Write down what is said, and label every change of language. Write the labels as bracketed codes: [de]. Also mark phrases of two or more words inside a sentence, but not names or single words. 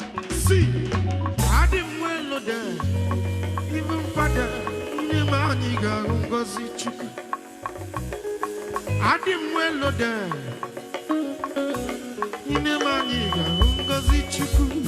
[en] See, I didn't well know that. Even Father, [ig] nne m anyị ga-ahụ ngọzi Chukwu. Adị m [en] well loaded. [ig] N'ime m anyị ga-ahụ ngọzi Chukwu.